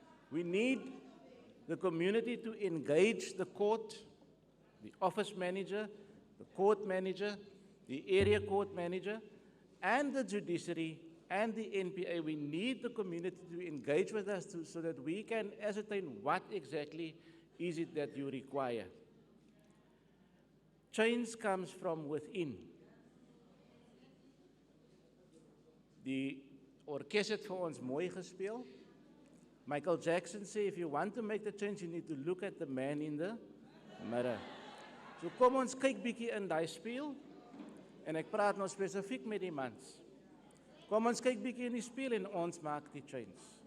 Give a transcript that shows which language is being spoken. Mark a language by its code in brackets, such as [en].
[en] We need the community to engage the court, the office manager, the court manager, the area court manager, and the judiciary and the NPA, we need the community to engage with us so that we can ascertain what exactly is it that you require. Change comes from within. [af] Die orkest het vir ons mooi gespeel. [en] Michael Jackson said, if you want to make the change, you need to look at the man in the mirror. [af] So kom ons kyk bietjie in daai spieël, en ek praat nou spesifiek met die mans. Kom ons kyk bietjie in die spieël en ons maak die change.